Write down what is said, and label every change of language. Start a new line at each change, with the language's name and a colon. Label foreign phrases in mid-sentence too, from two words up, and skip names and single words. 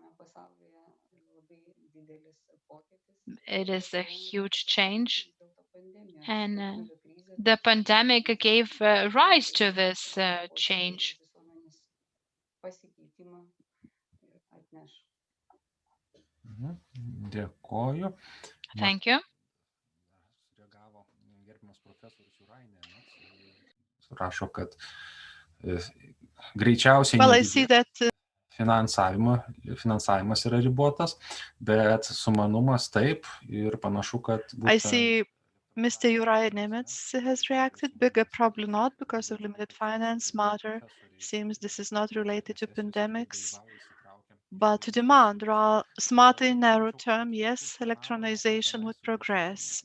English: It is a huge change, and the pandemic gave rise to this change.
Lithuanian: Dėkoju.
English: Thank you.
Lithuanian: Rašo, kad greičiausiai
English: Well, I see that
Lithuanian: finansavimas yra ribotas, bet sumanumas taip ir panašu, kad
English: I see Mr. Uri Nemetz has reacted. Bigger probably not because of limited finance. Smarter seems this is not related to pandemics, but to demand. Smarter in narrow term, yes, electronization would progress.